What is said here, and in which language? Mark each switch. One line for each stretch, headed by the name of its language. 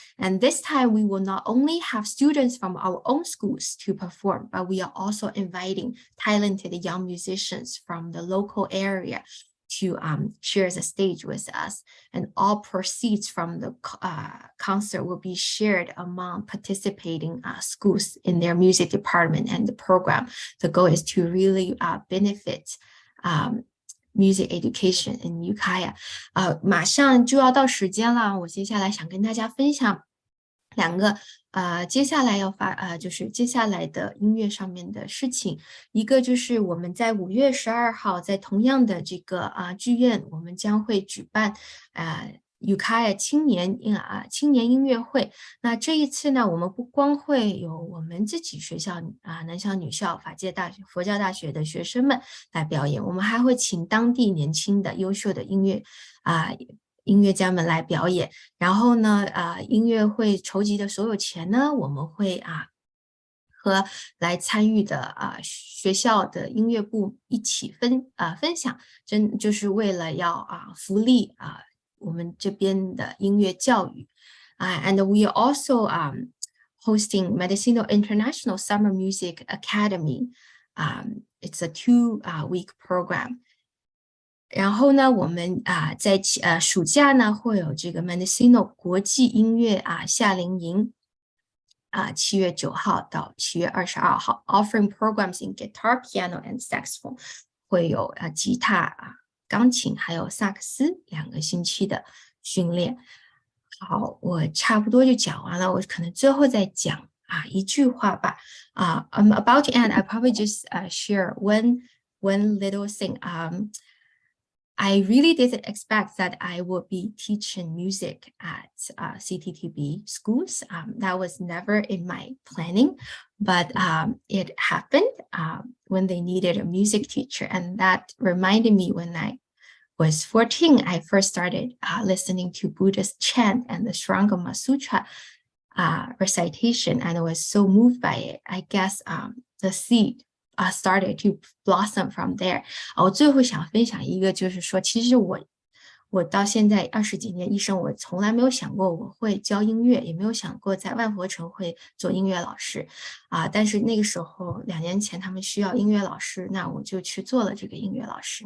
English: And this time we will not only have students from our own schools to perform, but we are also inviting talented young musicians from the local area to share the stage with us. And all proceeds from the concert will be shared among participating schools in their music department and the program. The goal is to really benefit music education in Ukiah.
Chinese: 马上就要到时间了，我接下来想跟大家分享两个接下来要就是接下来的音乐上面的事情。一个就是我们在5月12号在同样的这个剧院，我们将会举办Ukiah 青年音乐会。那这一次呢，我们不光会有我们自己学校男校、女校、法界大学、佛教大学的学生们来表演，我们还会请当地年轻的优秀的音乐家们来表演。然后呢，音乐会筹集的所有钱呢，我们会和来参与的学校的音乐部一起分享，就是为了要福利我们这边的音乐教育。
English: And we are also hosting Medicinal International Summer Music Academy. It's a 2-week program.
Chinese: 然后呢，我们在暑假呢会有这个 Medicinal 国际音乐夏令营7月9号到7月22号
English: offering programs in guitar, piano and saxophone.
Chinese: 会有吉他钢琴还有萨克斯2个星期的训练。好，我差不多就讲完了，我可能最后再讲一句话吧。
English: I'm about to end. I probably just share one little thing. I really didn't expect that I would be teaching music at CTTB schools. That was never in my planning, but it happened when they needed a music teacher. And that reminded me when I was 14, I first started listening to Buddhist chant and the Shrangama Sutra recitation, and I was so moved by it. I guess the seed started to blossom from there.
Chinese: 我最后想分享一个，就是说，其实我到现在20几年一生，我从来没有想过我会教音乐，也没有想过在万佛城会做音乐老师但是那个时候2年前他们需要音乐老师，那我就去做了这个音乐老师。